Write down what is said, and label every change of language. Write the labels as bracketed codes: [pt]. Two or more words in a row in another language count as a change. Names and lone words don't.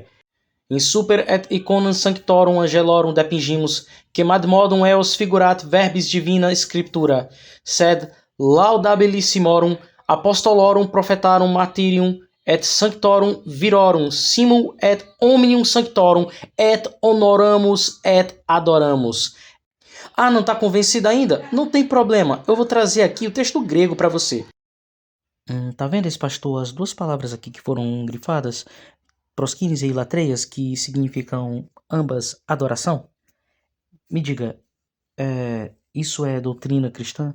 [la] In super et iconam sanctorum angelorum depingimus, quemad modum eos figurat verbis divina scriptura, sed laudabilissimorum apostolorum prophetarum martyrium et sanctorum virorum simul et omnium sanctorum et honoramus et adoramus. [pt] Ah, não está convencido ainda? Não tem problema, eu vou trazer aqui o texto grego para você. Tá vendo esse pastor? As duas palavras aqui que foram grifadas, proskines e latreias, que significam ambas adoração? Me diga, isso é doutrina cristã?